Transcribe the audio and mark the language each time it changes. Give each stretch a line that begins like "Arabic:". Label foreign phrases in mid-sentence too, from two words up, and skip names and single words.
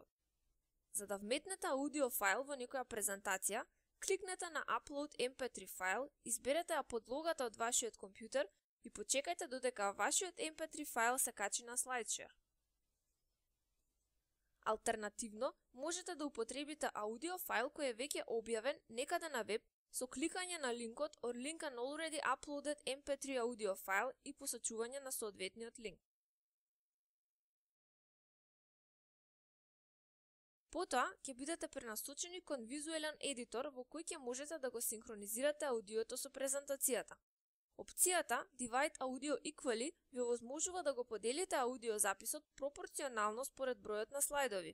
Macedonian: За да вметнете аудио файл во некоја презентација, кликнете на
English: Upload MP3
Macedonian: файл, изберете ја подлогата од вашиот компјутер и почекајте додека вашиот MP3 файл се качи на SlideShare. Алтернативно, можете да употребите аудио файл кој е веќе објавен некаде на веб со кликање на линкот
English: or link an already uploaded MP3 audio
Macedonian: файл и посочување на соодветниот линк. Потоа, ќе бидете пренасочени кон визуелен едитор во кој ќе можете да го синхронизирате аудиото со презентацијата. Опцијата Divide Audio Equally ви овозможува да го поделите аудиозаписот пропорционално според бројот на слайдови.